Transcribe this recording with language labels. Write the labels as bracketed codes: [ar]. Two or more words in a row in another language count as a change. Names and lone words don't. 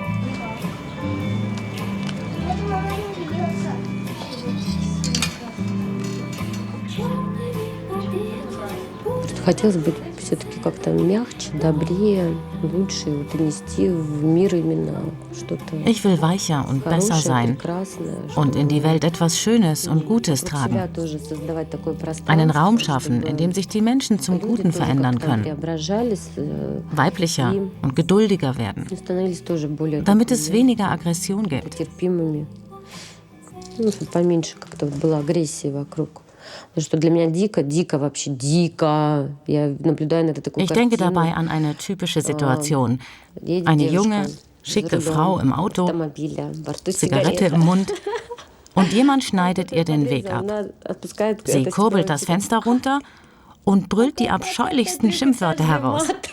[ru] Хотелось быть все-таки как-то мягче, добрее, лучше und нести в мир именно что-то. [de] Ich will weicher und besser sein und in die Welt etwas Schönes und Gutes tragen. Einen Raum schaffen, in dem sich die Menschen zum Guten verändern können. Weiblicher und geduldiger werden, damit es weniger Aggression gibt. [ru] Была агрессия вокруг. [de] Ich denke dabei an eine typische Situation. Eine junge, schicke Frau im Auto, Zigarette im Mund und jemand schneidet ihr den Weg ab. Sie kurbelt das Fenster runter und brüllt die abscheulichsten Schimpfwörter heraus.